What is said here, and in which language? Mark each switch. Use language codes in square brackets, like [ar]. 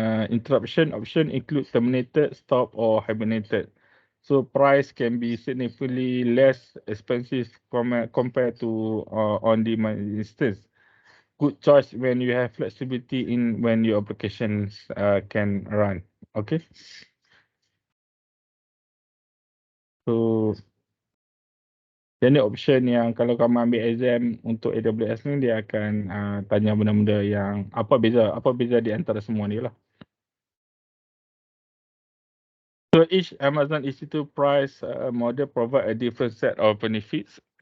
[en] Interruption option include terminated, stop or hibernated. So price can be significantly less expensive compared to on-demand instance. Good choice when you have flexibility in when your applications can run. Okay. [ms] So dan ni option yang kalau kamu ambil exam untuk AWS ni dia akan tanya benda-benda yang apa beza di antara semua ni lah. [en] So each Amazon EC2 price model provide a different set of benefits.